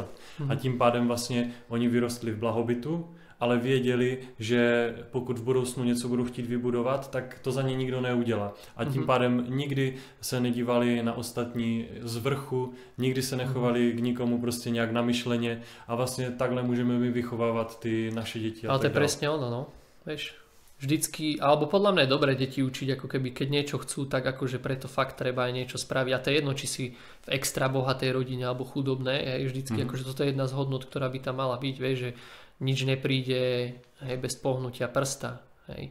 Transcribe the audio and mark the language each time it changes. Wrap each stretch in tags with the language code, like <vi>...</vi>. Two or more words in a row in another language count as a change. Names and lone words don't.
<cs>A tím pádem vlastně oni vyrostli v blahobytu, ale věděli, že pokud v budoucnu něco budou chtít vybudovat, tak to za ně nikdo neudělá. A tím pádem nikdy se nedívali na ostatní z vrchu, nikdy se nechovali k nikomu prostě nějak namyšleně a vlastně takhle můžeme my vychovávat ty naše děti.</cs> <sk>Ale to je presne ono, no. Vieš, vždycky, alebo podľa mňa je dobré deti učiť, ako keby keď niečo chcú, tak akože preto fakt treba aj niečo spraviť. A to je jedno, či si v extra bohatej rodine alebo chudobnej, vždycky akože toto je jedna z hodnot, ktorá by tam mala byť, vieš, že nič nepríde, hej, bez pohnutia prsta, hej.</sk>